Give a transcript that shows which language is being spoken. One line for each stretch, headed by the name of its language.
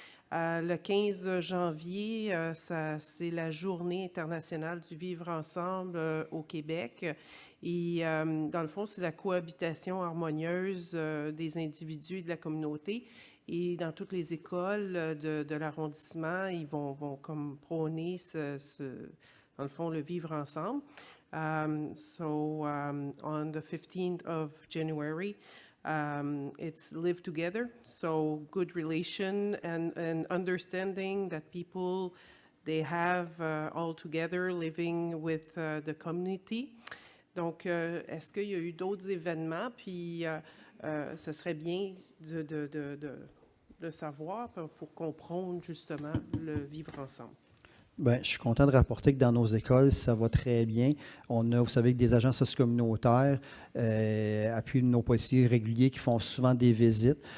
French: Le 15 janvier, c'est la Journée internationale du vivre ensemble au Québec. Et dans le fond, c'est la cohabitation harmonieuse des individus et de la communauté. Et dans toutes les écoles de l'arrondissement, ils vont comme prôner dans le fond, le vivre ensemble.
English: On the 15th of January, it's live together, so good relation and understanding that people, they have all together living with the community.
French: Donc, est-ce qu'il y a eu d'autres événements? Puis, ce serait bien de savoir pour comprendre justement le vivre ensemble. Bien, je suis content de rapporter que dans nos écoles, ça va très bien. On a, vous savez, des agents socio-communautaires, appui nos policiers réguliers qui font souvent des visites.